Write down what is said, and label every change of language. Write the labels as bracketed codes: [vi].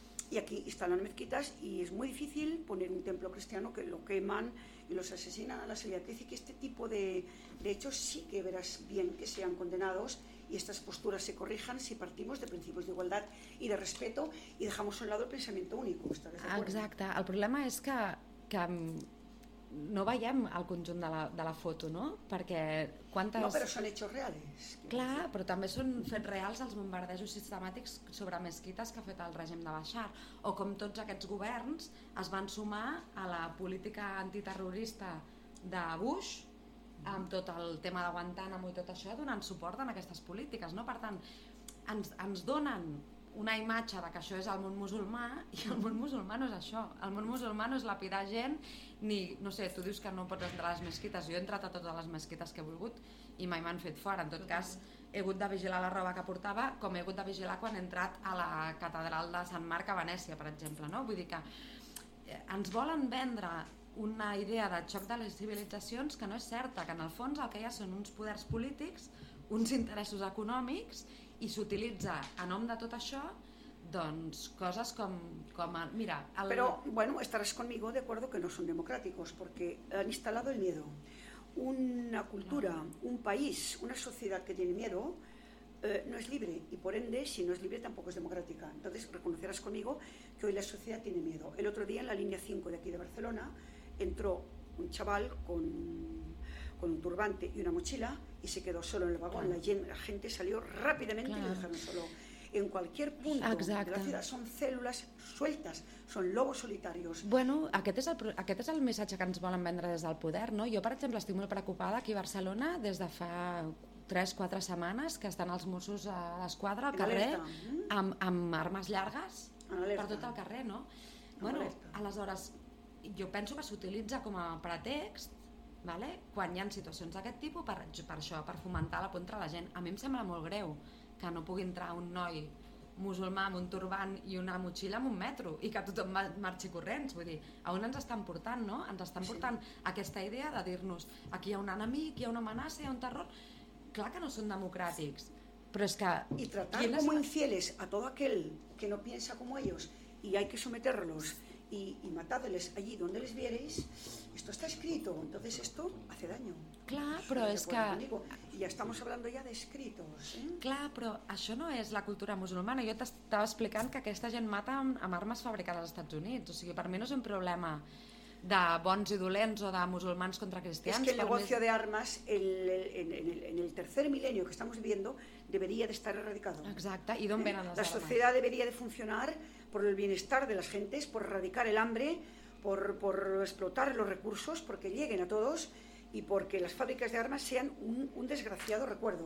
[es] Y aquí instalan mezquitas y es muy difícil poner un templo cristiano que lo queman y los asesinan a la salida. Quiere decir que este tipo de hechos sí que verás bien que sean condenados y estas posturas se corrijan si partimos de principios de igualdad y de respeto y dejamos a un lado el pensamiento único. [ca] Exacte. El problema és que no veiem el conjunt de la foto, no? Perquè quantes... No, però són [es] hechos reales. [ca] Clar, però també són fets reals els bombardejos sistemàtics sobre mesquites que ha fet el règim de Bashar, o com tots aquests governs es van sumar a la política antiterrorista de Bush, amb tot el tema de Guantánamo i tot això, donant suport a aquestes polítiques, no? Per tant, ens donen una imatge de que això és el món musulmà i el món musulmà no és això. El món musulmà no és lapidar gent ni, no sé, tu dius que no pots entrar a les mesquites. Jo he entrat a totes les mesquites que he volgut i mai m'han fet fora. En tot cas, he hagut de vigilar la roba que portava com he hagut de vigilar quan he entrat a la catedral de Sant Marc a Venècia, per exemple, no? Vull dir que ens volen vendre una idea de xoc de les civilitzacions que no és certa, que en el fons el que hi ha són uns poders polítics, uns interessos econòmics, i s'utilitza a nom de tot això, doncs coses com el, mira, el... [es] Però, bueno, estaràs conmigo de acuerdo que no son democráticos porque han instalado el miedo. Una cultura, un país, una sociedad que tiene miedo no es libre y por ende, si no es libre, tampoco es democrática. Entonces, reconocerás conmigo que hoy la sociedad tiene miedo. El otro día, en la línea 5 de aquí de Barcelona, entró un chaval con un turbante y una mochila y se quedó solo en el vagón. Claro. La gente salió rápidamente, claro, y lo dejaron solo. En cualquier punto, [ca] exacte, [es] de la ciudad son cèl·lules sueltes, són lobos solitarios. [ca] Bueno, aquest és el missatge que ens volen vendre des del poder, no? Jo, per exemple, estic molt preocupada aquí a Barcelona des de fa 3-4 setmanes que estan els Mossos d'Esquadra al carrer amb armes llargues per tot el carrer, no? Bueno, aleshores, jo penso que s'utilitza com a pretext, vale? Quan hi ha situacions d'aquest tipus per això, per fomentar la por entre la gent. A mi em sembla molt greu que no pugui entrar un noi musulmà amb un turbant i una motxilla en un metro i que tothom marxi corrents. Vull dir, a on ens estan portant, no? Ens estan portant, sí, aquesta idea de dir-nos aquí hi ha un enemic, hi ha una amenaça, hi ha un terror. Clar que no són democràtics, però és que... [es] I tratar com a infieles a tot aquell que no piensa com ells i hay que someterlos y matadles allí donde les viereis, esto está escrito, entonces esto hace daño. [ca] Clar, però és que... [es] Ja estamos hablando ya de escritos. [ca] Clar, però això no és la cultura musulmana. Jo t'estava explicant que aquesta gent mata amb armes fabricades als Estats Units. O sigui, per mi no és un problema de bons i dolents o de musulmans contra cristians. [es] Es que el negocio de armas en el tercer milenio que estamos viviendo debería de estar erradicado. [ca] Exacte, i d'on venen les armes? [es] La sociedad debería de funcionar por el bienestar de las gentes, por erradicar el hambre, por explotar los recursos, porque lleguen a todos y porque las fábricas de armas sean un desgraciado recuerdo.